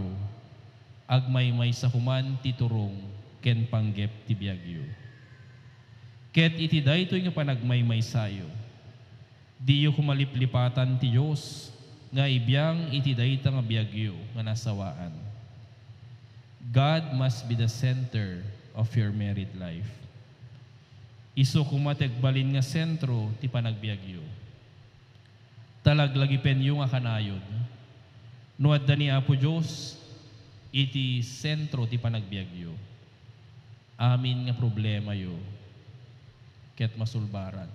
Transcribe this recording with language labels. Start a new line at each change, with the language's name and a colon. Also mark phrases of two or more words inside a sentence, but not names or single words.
Iloko: Agmay maysa human ti turong ken panggep ti biagyo. Ket iti daytoy nga panagmaymaysayo, diyo kumaliplipatan ti Diyos nga ibiyang iti dayta nga biagyo nga nasawaan.
English: God must be the center of your married life.
Iloko: Isu kumategbalin nga sentro ti panagbiagyo. Talaglagi penyo nga kanayon. Nuadda ni Apo Diyos, iti sentro ti panagbiagyo. Amin nga problema yo, ket masulbaran.